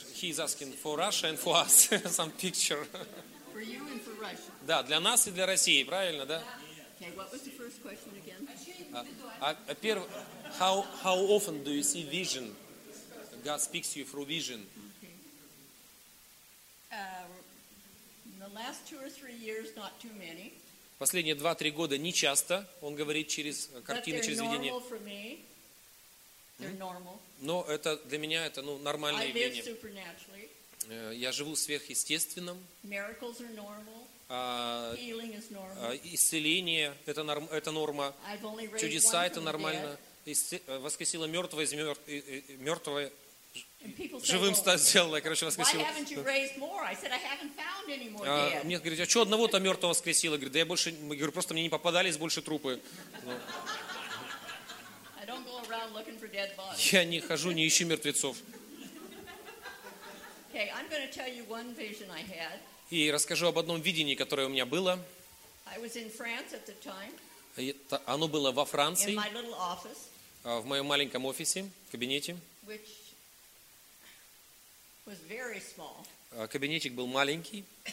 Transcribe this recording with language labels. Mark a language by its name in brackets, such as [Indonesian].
[English] He's asking for Russia and for us some picture. For you and for Russia. [Russian] Да, для нас и для России, правильно, да? [English] Okay, what was the first question again? How often do you see vision? God speaks to you through vision. In the last 2 or 3 years, not too many. [Russian] Последние 2-3 года не часто он говорит через картины, через видение. [English] But they're normal for me. They're normal. [Russian] Но это для меня это нормальное явление. [English] I live supernaturally. [Russian] Я живу сверхъестественным. [English] Miracles are normal. Healing is normal. [Russian] Исцеление это норма. Чудеса это нормально. Воскресила мертвого из мертвого живым сделала, короче, воскресила. [English] Why haven't you raised more? I said I haven't found any more dead. [Russian] Мне говорят, а что одного-то мертвого воскресила? Говорит, да я больше, я говорю, просто мне не попадались больше трупы. [English] I don't go around looking for dead bodies. [Russian] Я не хожу, не ищу мертвецов. [English] Okay, I'm going to tell you one vision I had. [Russian] И расскажу об одном видении, которое у меня было. [English] I was in France at the time. [Russian] Это, оно было во Франции. [English] In my little office. [Russian] В моем маленьком офисе, кабинете. [English] Which was very small. [Russian] Кабинетик был маленький.